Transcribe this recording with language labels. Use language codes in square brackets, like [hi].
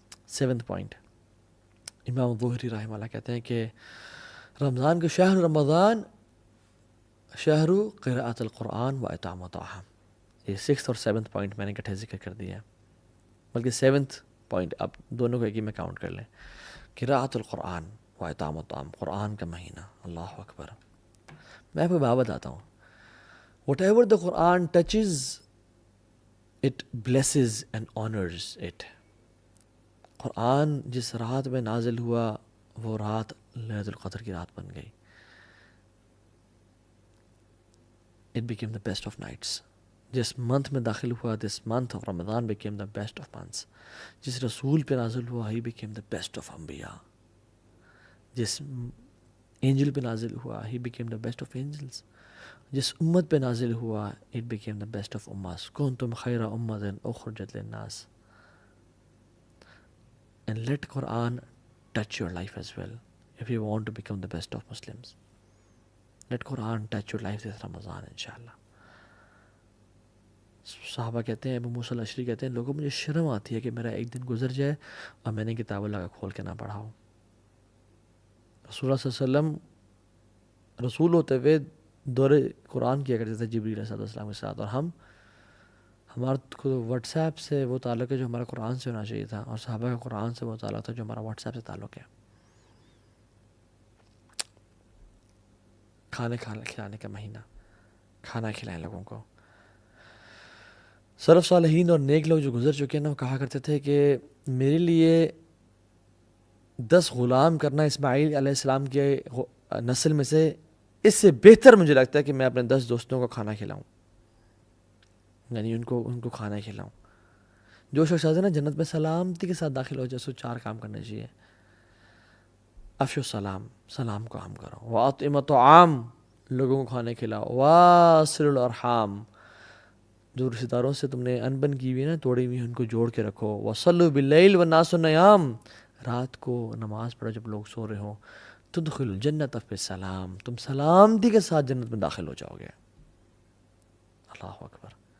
[ur] 7th point, امام ظہری رحمہ اللہ کہتے ہیں کہ رمضان کے [ar] شہر رمضان شہر قراءۃ القرآن و اطعام الطعام. [ur] یہ 6th اور 7th پوائنٹ میں نے اکٹھے ذکر کر دیا ہے، بلکہ 7th پوائنٹ آپ دونوں کو ایک ہی میں کاؤنٹ کر لیں. [ar] قراءۃ القرآن و اطعام الطعام، [ur] قرآن کا مہینہ. اللہ اکبر. میں آپ کو بات بتاتا ہوں. [en] Whatever the Quran touches it blesses and honours it. [ur] قرآن جس رات میں نازل ہوا وہ رات لیلۃ القدر کی رات بن گئی. [en] It became the best of nights. [ur] جس منتھ میں داخل ہوا، [en] This month of Ramadan became the best of months. [ur] جس رسول پہ نازل ہوا [en] He became the best of انبیاء. [ur] جس اینجل پہ نازل ہوا [en] He became the best of angels. [ur] جس امت پہ نازل ہوا [en] It became the best of اماس. [ar] کنتم خیر امت اخرجت للناس. [en] And let Quran touch your life as well if you want to become the best of Muslims. Let Quran touch your life this Ramadan inshallah. [ur] صحابہ کہتے ہیں، ابو موسیٰ الاشعری کہتے ہیں، لوگوں مجھے شرم آتی ہے کہ میرا ایک دن گزر جائے اور میں نے کتاب اللہ کا کھول کے نہ پڑھا ہو. رسول اللہ صلی اللہ علیہ وسلم رسول ہوتے ہوئے دور قرآن کیا کرتے تھے جبریل علیہ السلام کے ساتھ، اور ہمارا واٹس ایپ سے وہ تعلق ہے جو ہمارا قرآن سے ہونا چاہیے تھا، اور صحابہ کا قرآن سے وہ تعلق تھا جو ہمارا واٹس ایپ سے تعلق ہے. کھانے کھلانے کا مہینہ، کھانا کھلائیں لوگوں کو. سلف صالحین اور نیک لوگ جو گزر چکے ہیں نا، وہ کہا کرتے تھے کہ میرے لیے 10 غلام کرنا اسماعیل علیہ السلام کے نسل میں سے اس سے بہتر مجھے لگتا ہے کہ میں اپنے 10 دوستوں کو کھانا کھلاؤں، یعنی ان کو کھانا کھلاؤں. جو شخص ہے نا جنت میں سلامتی کے ساتھ داخل ہو جائے، سو 4 کام کرنے چاہیے. [ar] افشو السلام، [ur] سلام کو عام کرو. [ar] واطعموا الطعام، [ur] لوگوں کو کھانے کھلاؤ. [ar] واصلوا الارحام، [ur] جو رشتہ داروں سے تم نے انبن کی ہوئی نا، توڑی ہوئی ان کو جوڑ کے رکھو. [ar] وصلوا باللیل والناس نیام، [ur] رات کو نماز پڑھو جب لوگ سو رہے ہوں. [ar] تدخلوا الجنۃ بسلام، [ur] تم سلامتی کے ساتھ جنت میں داخل ہو جاؤ گے. اللہ اکبر.